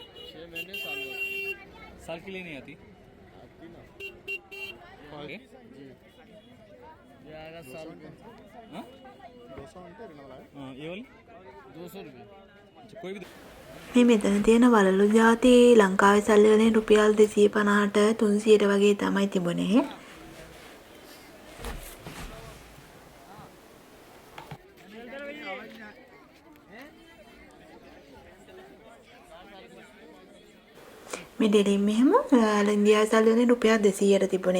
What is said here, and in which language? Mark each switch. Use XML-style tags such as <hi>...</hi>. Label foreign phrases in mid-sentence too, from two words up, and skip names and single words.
<hi>6 महीने साल के लिए नहीं आती ना ओके ये आएगा साल में हाँ 200 ये वाली 200 रुपये अच्छा कोई भी</hi> <si>මේ මෙතන තියෙන වලලු ಜಾති ලංකාවේ සල්ලි වලින් රුපියල් 250ට 300ට වගේ තමයි තිබුණේ. මේ ඩෙනිම් මෙහෙම ඉන්දියාවේ සල්ලි වලින් රුපියල් 200ට තිබුණේ.</si>